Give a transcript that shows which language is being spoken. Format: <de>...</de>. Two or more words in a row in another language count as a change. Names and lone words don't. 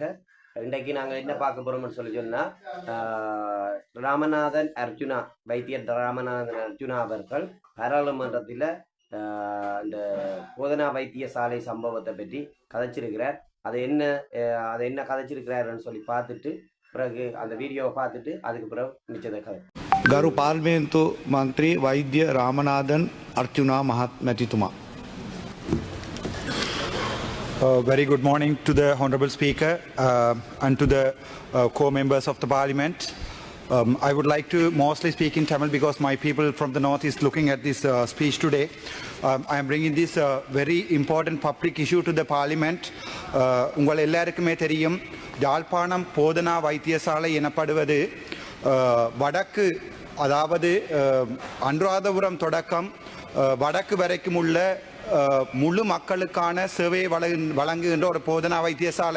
<ta>இன்றைக்கு நாங்கள் என்ன பார்க்க போகிறோம்னு சொன்னால், ராமநாதன் அர்ஜுனா, வைத்தியர் ராமநாதன் அர்ஜுனா அவர்கள் பாராளுமன்றத்தில் இந்த போதனா வைத்தியசாலை சம்பவத்தை பற்றி கதைச்சிருக்கிறார். அதை என்ன கதைச்சிருக்கிறாருன்னு சொல்லி பார்த்துட்டு பிறகு அந்த வீடியோவை பார்த்துட்டு அதுக்கு பிறகு நிச்சயத கதை.</ta> <si>ගරු පාර්ලිමේන්තු මන්ත්‍රී වෛද්‍ය රාමනාදන් අර්චුනා මහත්මැතිතුමා.</si> <en>Very good morning to the Honourable Speaker and to the co-members of the Parliament. I would like to mostly speak in Tamil because my people from the north is looking at this speech today. I am bringing this very important public issue to the Parliament.</en> <ta>உங்கள் எல்லாருக்குமே தெரியும், யாழ்ப்பாணம் போதனா வைத்தியசாலை எனப்படுவது வடக்கு, அதாவது அனுராதபுரம் தொடக்கம் வடக்கு வரைக்கும் உள்ள முழு மக்களுக்கான சேவையை வழங்குகின்ற ஒரு போதனா வைத்தியசாலை.</ta>